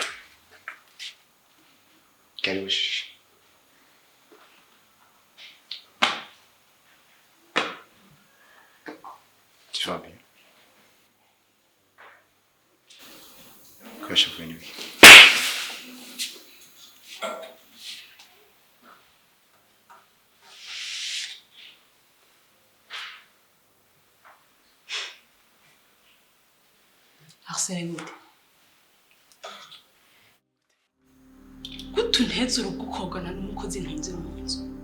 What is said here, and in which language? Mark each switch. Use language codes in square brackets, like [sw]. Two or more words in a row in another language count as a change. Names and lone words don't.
[fr] Karibu. Tu vas bien? Quoi, je suis venu? [rn] Arsene gute nteze urugo ukogana n'umukozi ntunze mu nzu.